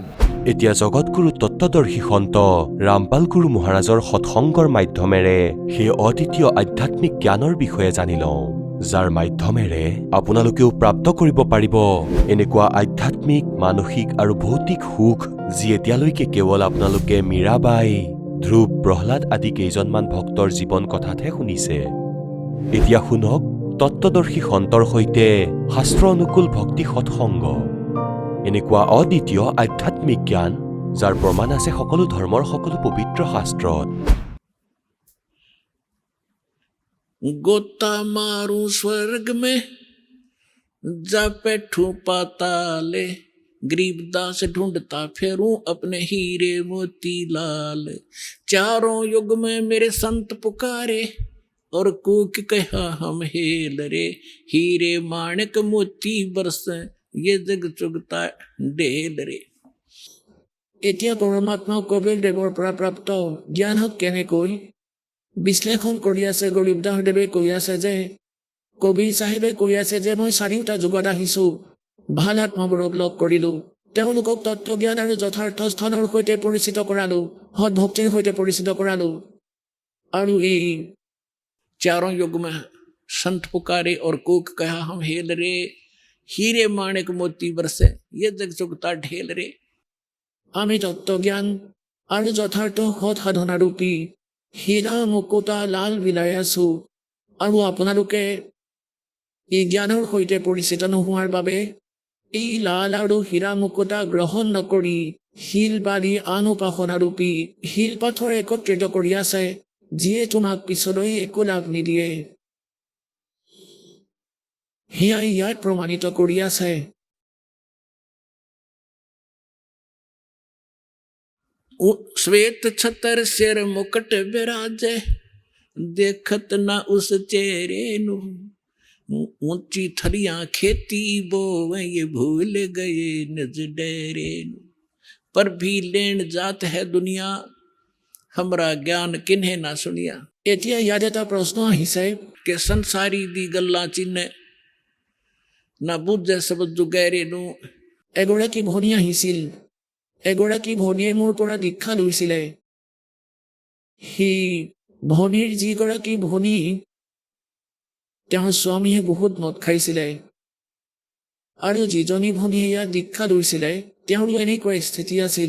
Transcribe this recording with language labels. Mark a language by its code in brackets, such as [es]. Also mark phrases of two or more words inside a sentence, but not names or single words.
[as] এতিয়া জগতগুৰু তত্ত্বদৰ্শী সন্ত ৰামপাল গুৰু মহাৰাজৰ সৎসংগৰ মাধ্যমেৰে সেই অদ্বিতীয় আধ্যাত্মিক জ্ঞানৰ বিষয়ে জানি লওঁ, যাৰ মাধ্যমেৰে আপোনালোকেও প্ৰাপ্ত কৰিব পাৰিব এনেকুৱা আধ্যাত্মিক, মানসিক আৰু ভৌতিক সুখ যি এতিয়ালৈকে কেৱল আপোনালোকে মীৰাবাই, ধ্ৰুৱ, প্ৰহ্লাদ আদি কেইজনমান ভক্তৰ জীৱন কথাতহে শুনিছে। এতিয়া শুনক তত্ত্বদৰ্শী সন্তৰ সৈতে শাস্ত্ৰ অনুকূল ভক্তি সৎসংগ, এনেকুৱা অদ্বিতীয় আধ্যাত্মিক জ্ঞান যাৰ প্ৰমাণ আছে সকলো ধৰ্মৰ সকলো পবিত্ৰ শাস্ত্ৰত। [hi] गोता मारूं स्वर्ग में जा बैठूं पाताले, गरीबदास ढूंढता फेरूं अपने हीरे मोती लाल। चारों युग में मेरे संत पुकारे और कूक कहा हम हेल रे, हीरे माणिक मोती बरसे ये जग चुगता ढेल रे। [as] এতিয়া পৰমাত্মা কবিৰ দেৱৰ পৰা প্ৰাপ্ত জ্ঞানক কেনেকৈ বিশ্লেষণ কৰি আছে গৰীবদাসদেৱে কৈ আছে যে কবিৰ চাহেবে কৈ আছে যে মই 4টা যুগত আহিছোঁ, ভাল আত্মাবোৰক লগ কৰিলোঁ, তেওঁলোকক তত্ত্বজ্ঞান আৰু যথাৰ্থ স্থানৰ সৈতে পৰিচিত কৰালোঁ, সৎভক্তিৰ সৈতে পৰিচিত কৰালোঁ। আৰু এই [hi] 4 युग में संत पुकारे और कूक कहा हम हेल रे, हीरे माणिक मोती बरसे ये जग चुगता ढेल रे। [as] আমি তত্ত্বজ্ঞান আৰু যথাৰ্থ সৎ সাধনাৰূপী হীৰা মুকুতা লাল বিলাই আছো, আৰু আপোনালোকে এই জ্ঞানৰ সৈতে পৰিচিত নোহোৱাৰ বাবে এই লাল আৰু হীৰা মুকুতা গ্ৰহণ নকৰি শিল বালি আন উপাসনাৰূপী শিল পাথৰ একত্ৰিত কৰি আছে, যিয়ে তোমাক পিছলৈ একো লাভ নিদিয়ে। সেয়াই ইয়াত প্ৰমাণিত কৰি আছে। [hi] श्वेत छतर सिर मुकुट विराजे, देखत ना उस चेहरे नु, ऊंची थरियां खेती बोवे ये भूल गए निज डेरे नु। पर भी लेन जात है दुनिया, हमरा ज्ञान किन्हे ना सुनिया। [as] এতিয়া ইয়াত এটা প্ৰশ্ন আহিছে [hi] कि संसारी दी गल्ला चिन्हे ना बुझे सब जुगैरे नु। [as] এগৰাকী ভনী আহিছিল, এগৰাকী ভনীয়ে মোৰ পৰা দীক্ষা লৈছিলে। সেই ভনীৰ যিগৰাকী ভনী, তেওঁৰ স্বামীয়ে বহুত মদ খাইছিলে, আৰু যিজনী ভনীয়ে ইয়াত দীক্ষা লৈছিলে তেওঁৰো এনেকুৱা স্থিতি আছিল।